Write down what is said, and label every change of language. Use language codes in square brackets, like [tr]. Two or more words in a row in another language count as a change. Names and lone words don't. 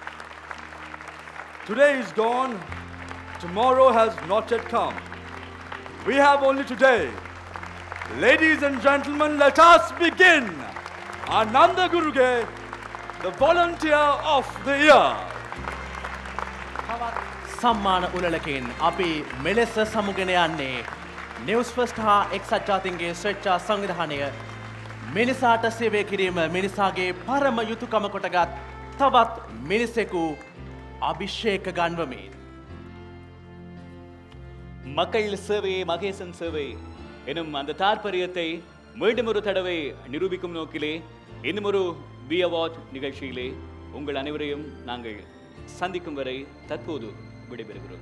[en] Today is gone, tomorrow has not yet come. We have only today. Ladies and gentlemen, let us begin. Ananda Guruge, the volunteer of the year. [si] සම්මාන උළෙලකින් අපි මෙලෙස සමුගෙන යන්නේ නිවුස් ෆස්ට් හා එක්සත් ජාතීන්ගේ ස්වේච්ඡා සංවිධානය මිනිසාට සේවය කිරීම මිනිසාගේ පරම යුතුකම කොටගත් තවත් මිනිසෙකු අභිෂේක ගන්වමින්. [ta] மக்கள் சேவை மகேசன் சேவை எனும் அந்த தாற்பயத்தை மீண்டும் ஒரு தடவை நிரூபிக்கும் நோக்கிலே இன்னும் ஒரு வி அவார்ட் நிகழ்ச்சியிலே உங்கள் அனைவரையும் நாங்கள் சந்திக்கும் வரை தற்போது விடைபெறுகிறோம்.